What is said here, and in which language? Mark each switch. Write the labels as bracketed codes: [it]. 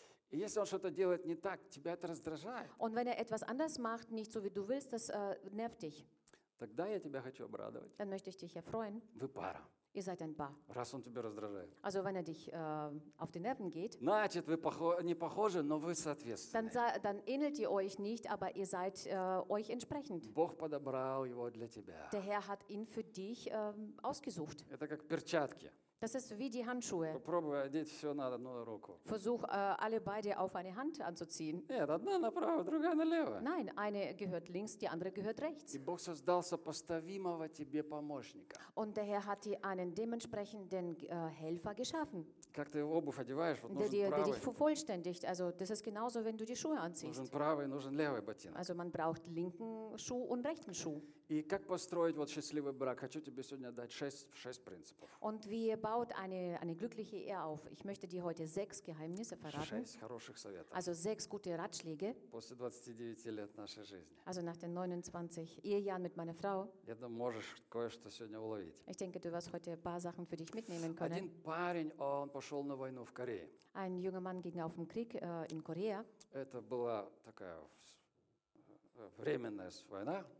[ru] Если он что-то делает не так, тебя это раздражает. [de] Und wenn er etwas anders macht, nicht so wie du willst, das nervt dich. [ru] Тогда я тебя хочу обрадовать. [de] Dann möchte ich dich erfreuen. [ru] Вы пара. [de] Ihr seid ein Paar. [ru] Раз он тебя раздражает. [de] Also wenn er dich auf die Nerven geht. [ru] Значит, вы не похожи, но вы соответственны. [de] Dann ähnelt ihr euch nicht, aber ihr seid euch entsprechend. [ru] Бог подобрал его для тебя. [de] Der Herr hat ihn für dich ausgesucht. [ru] Это как перчатки. [de] Das ist wie die Handschuhe. [ru] Попробуй одеть все на одну руку. [de] Versuch alle beide auf eine Hand anzuziehen. [ru] Нет, одна направо, другая налево. [de] Nein, eine gehört links, die andere gehört rechts. [ru] И Бог создал сопоставимого тебе помощника. [de] Und der Herr hat dir einen dementsprechenden Helfer geschaffen. [ru] Как ты обувь одеваешь, вот [de] der, [ru] нужен [de] der, [ru] правый. [de] Der dich vervollständigt. Also, das ist genauso, wenn du die Schuhe anziehst. [ru] Нужен правый, нужен левый ботинок. [de] Also, man braucht linken Schuh und rechten Schuh. [ru] И как построить вот счастливый брак? Хочу тебе сегодня дать 6 принципов. [de] Und wie baut eine glückliche Ehe auf? Ich möchte dir heute 6 Geheimnisse verraten. [ru] 6 хороших советов. [de] Also 6 gute Ratschläge. [ru] После 29 лет нашей жизни. [de] Also nach den 29 Ehejahren mit meiner Frau. [ru] Я думаю, можешь кое-что сегодня уловить. [de] Ich denke, du wirst heute ein paar Sachen für dich mitnehmen können. [ru] Один парень, он пошел на войну в Корее. [de] Ein junger Mann ging auf den Krieg in Korea. [ru] Это была такая временная война.